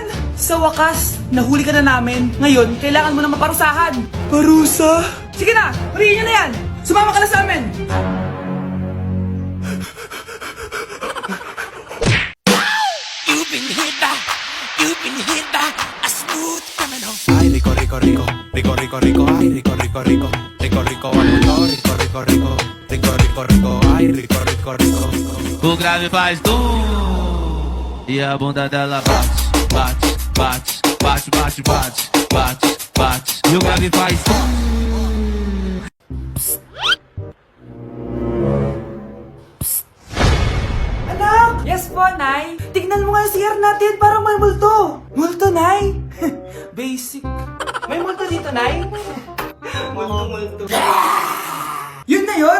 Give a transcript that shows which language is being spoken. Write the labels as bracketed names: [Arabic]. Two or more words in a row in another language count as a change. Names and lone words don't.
[Filipino] Sa wakas, nahuli ka na namin. Ngayon, kailangan mo na maparusahan. Parusa? Sige na, huriin niyo na yan. Sumama ka na sa amin. Ay, [Spanish] rico, rico, rico, rico, rico, rico, ay, rico, rico, rico, rico, rico, rico, rico, rico, rico, rico, rico, rico, ay, rico, rico, rico. [Portuguese] O grave faz e a bunda dela bate, bate, bate, bate, bate, bate, bate, bate. E o grave faz [Filipino] Anak! Yes po, Nay. Tignan mo nga yung CR natin, parang may multo. Multo, Nay? Basic. May multo dito, Nay? Multo. Yun na yun?